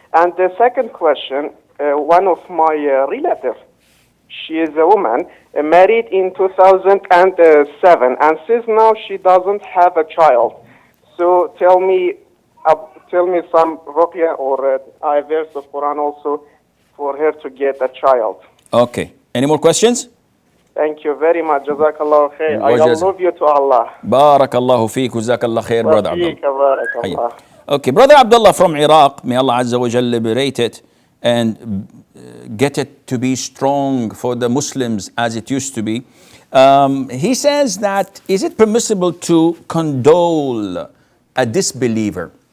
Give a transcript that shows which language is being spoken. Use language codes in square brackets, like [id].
[en] And the second question, one of my relatives, she is a woman, married in 2007, and since now she doesn't have a child. So tell me some ruqya or a verse of Quran also for her to get a child. Okay. Any more questions? Thank you very much. Jazakallah khair. I [ar] وجزاك. [en] love you to Allah. [ar] بارك الله فيك وجزاك الله خير brother عبد الله. وفيك بارك الله. [en] Okay, brother Abdullah from Iraq, may Allah Azza wa Jal liberate it and get it to be strong for the Muslims as it used to be. He says that, is it permissible to condole a disbeliever?